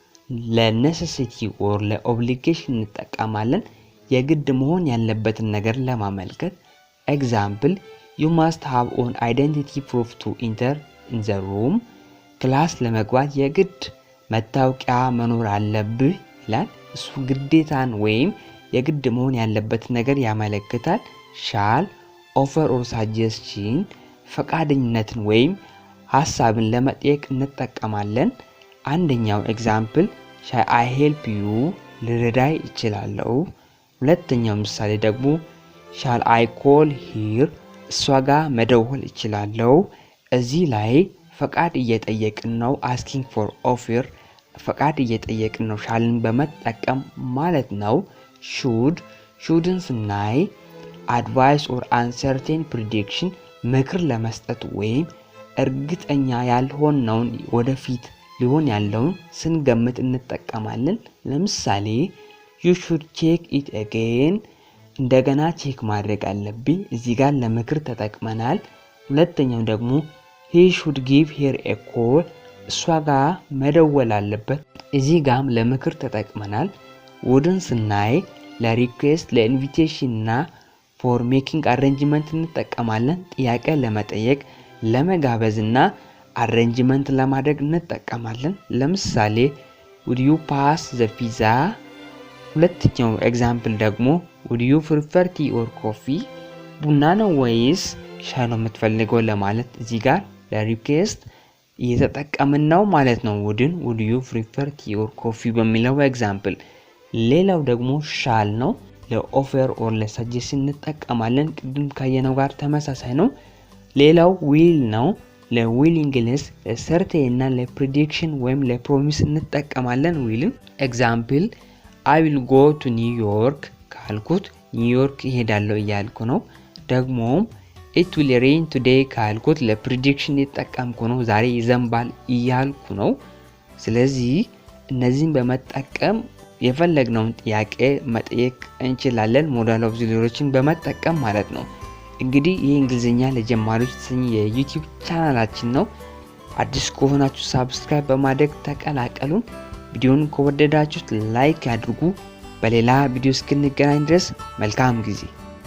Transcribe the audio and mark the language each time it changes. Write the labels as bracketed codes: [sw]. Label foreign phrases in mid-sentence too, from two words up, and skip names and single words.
[en] ለ necessity or ለ obligation [am] እንጠቀማለን የግድ መሆን ያለበትን ነገር ለማመልከት። [en] example you must have an identity proof to enter in the room class [am] ለመግባት የግድ መታወቂያ መኖር አለብህ ይላል። እሱ ግዴታን ወይም የግድ መሆን ያለበት ነገር ያመለክታል። [en] shall offer or suggestion [am] ፈቃደኝነትን ወይም ሐሳብን ለመጠየቅ እንጠቀማለን። አንደኛው [en] example shall I help you [am] ልረዳይ እችላለሁ። ሁለተኛው ምሳሌ ደግሞ [en] shall I call her [am] እሷ ጋር መደወል እችላለሁ። እዚህ ላይ ፈቃድ እየጠየቅን ነው [en] asking for offer [am] ፈቃድ እየጠየቅን ነው shallን በመጠቀም ማለት ነው። shouldን ስናይ [en] advice or uncertain prediction [am] ምክር ለመስጠት ወይም እርግጠኛ ያልሆነውን ወደፊት ሊሆን ያለውን ስንገምት እንጠቀማለን። ለምሳሌ [en] you should check it again [am] እንደገና ቼክ ማድረግ አለብኝ እዚህ ጋር ለምክር ተጠቅመናል። ሁለተኛው ደግሞ [en] he should give her a call [am] እሷ ጋር መደወል አለበት እዚህ ጋርም ለምክር ተጠቅመናል። wouldን ስናይ ለሪኩዌስት ለኢንቪቴሽን እና [en] for making arrangement [am] እንጠቀማለን ጥያቄ ለመጠየቅ ለመጋበዝና አሬንጅመንት ለማድረግ እንጠቀማለን። ለምሳሌ [en] would you pass the pizza [am] ሁለተኛው ኤግዛምፕል ደግሞ [en] would you prefer tea or coffee [am] ቡና ነው ወይስ ሻይ ነው የምትፈልገው ለማለት እዚህ ጋር ለሪኩዌስት እየተጠቀምን ነው ማለት ነው። [en] would you prefer tea or [am] coffee በሚለው ኤግዛምፕል። ሌላው ደግሞ shall ነው [en] ለ offer or ለ suggestion [am] እንጠቀማለን ቅድም ካየነው ጋር ተመሳሳይ ነው። ሌላው will ነው [en] ለ willingness ለ certain [am] እና ለፕሬዲክሽን ወይም ለፕሮሚስ እንጠቀማለን willን። [en] example I will go to New York [am] ካልኩት ኒውዮርክ እሄዳለሁ እያልኩ ነው። ደግሞም [en] it will rain today [am] ካልኩት ለፕሬዲክሽን እየተጠቀምኩ ነው ዛሬ ይዘንባል እያልኩ ነው። ስለዚህ እነዚህን በመጠቀም የፈለግነውን ጥያቄ መጠየቅ እንችላለን [en] modal auxiliaryዎችን [am] በመጠቀም ማለት ነው። እንግዲህ ይህ እንግሊዘኛ ለጀማሪዎች የተሰኘ የዩቲዩብ ቻናላችን ነው። አዲስ ከሆናችሁ ሳብስክራይብ በማድረግ ተቀላቀሉን። ቪዲዮውን ከወደዳችሁት ላይክ ያድርጉ። በሌላ ቪዲዮ እስክንገናኝ ድረስ መልካም ጊዜ